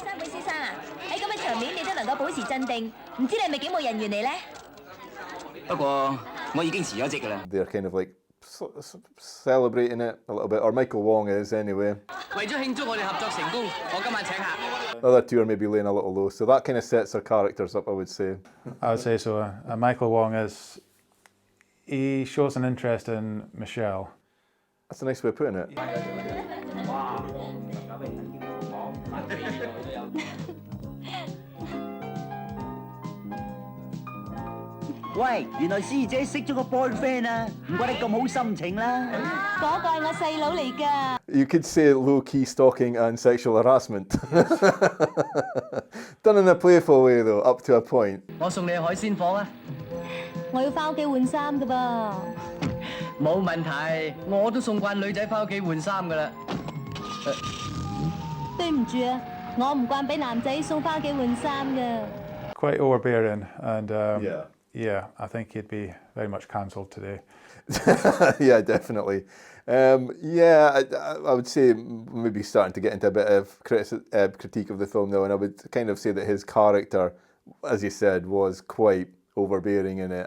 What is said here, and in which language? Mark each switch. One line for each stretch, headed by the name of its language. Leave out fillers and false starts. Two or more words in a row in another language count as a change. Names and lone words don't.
English: They're kind of like celebrating it a little bit, or Michael Wong is anyway. The other two are maybe laying a little low, so that kind of sets their characters up, I would say. I would say so. Michael Wong he shows an interest in Michelle. That's a nice way of putting it.
Cantonese: 喂，原來師姐識咗個 boyfriend 啊，唔怪你咁好心情啦。嗰個係我細佬嚟㗎。
English: You could say low-key stalking and sexual harassment. Done in a playful way though, up to a point.
Cantonese: 我送你去海鮮舫啊！我要翻屋企換衫㗎噃。冇問題，我都送慣女仔翻屋企換衫㗎啦。對唔住啊，我唔慣俾男仔送翻屋企換衫㗎。
English: Quite overbearing, and I think he'd be very much cancelled today. Yeah, definitely. I would say maybe starting to get into a bit of critique of the film now, and I would kind of say that his character, as you said, was quite overbearing in it.